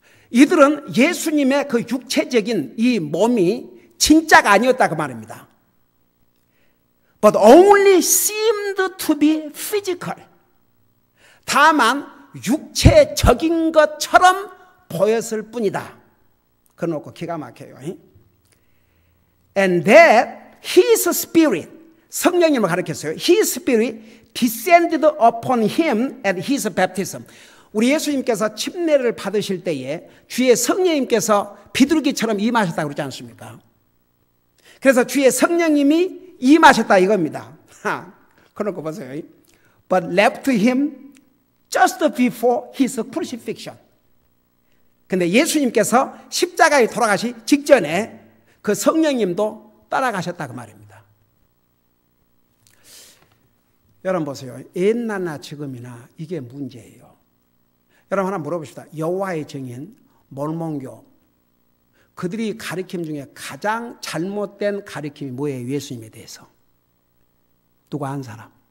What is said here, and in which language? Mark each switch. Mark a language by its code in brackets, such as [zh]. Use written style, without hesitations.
[ko] 이들은 예수님의 그 육체적인 이 몸이 진짜가 아니었다 그 말입니다. [en] But only seemed to be physical. [ko] 다만 육체적인 것처럼 보였을 뿐이다. 그래놓고 기가 막혀요. [en] And that His Spirit, [ko] 성령님을 가르쳤어요. [en] His Spirit descended upon him at his baptism. [ko] 우리 예수님께서 침례를 받으실 때에 주의 성령님께서 비둘기처럼 임하셨다고 그러지 않습니까? 그래서 주의 성령님이 임하셨다 이겁니다. 그러고 보세요. [en] But left him just before his crucifixion. [ko] 근데 예수님께서 십자가에 돌아가시 직전에 그 성령님도 따라가셨다 그 말입니다. 여러분 보세요. 옛날나 지금이나 이게 문제예요. 여러분 하나 물어봅시다. 여호와의 증인, 몰몬교 그들이 가르침 중에 가장 잘못된 가르침이 뭐예요? 예수님에 대해서. 누가 한 사람?